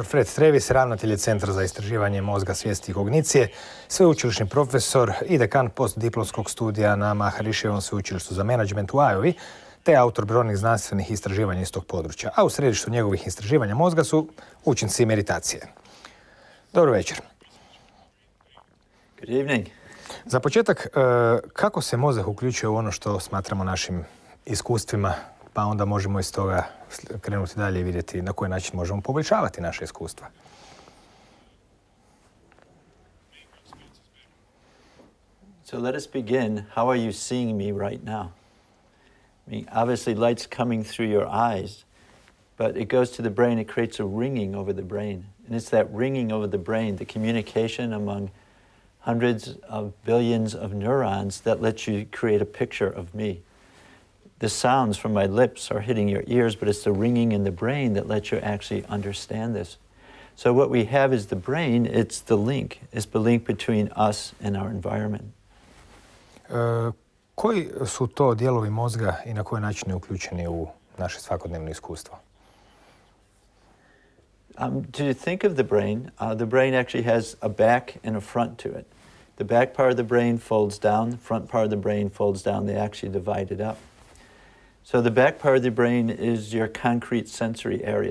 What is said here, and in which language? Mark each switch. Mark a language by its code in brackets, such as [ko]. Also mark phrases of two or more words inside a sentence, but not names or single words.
[hr] Fred Travis, ravnatelj je Centra za istraživanje mozga, svijesti i kognicije, sveučilišni profesor i dekan postdiplomskog studija na HiResovom sveučilištu za menadžment u Iowi, te autor brojnih znanstvenih istraživanja iz tog područja. A u središtu njegovih istraživanja mozga su učinci meditacije. Dobro večer. [en] Good evening. [hr] Za početak, kako se mozak uključuje u ono što smatramo našim iskustvima, pa onda možemo iz toga krenuti dalje i vidjeti na koji način možemo poboljšavati naše iskustva. [en] So let us begin. How are you seeing me right now? I mean, obviously light's coming through your eyes, but it goes to the brain, it creates a ringing over the brain. And it's that ringing over the brain, the communication among hundreds of billions of neurons that lets you create a picture of me. The sounds from my lips are hitting your ears, but it's the ringing in the brain that lets you actually understand this. So what we have is the brain, it's the link. It's the link between us and our environment. [hr] Koji su to dijelovi mozga i na koji način je uključeni u naše svakodnevno iskustvo? [en] To think of the brain actually has a back and a front to it. The back part of the brain folds down, the front part of the brain folds down. They actually divide it up. So the back part of the brain is your concrete sensory area.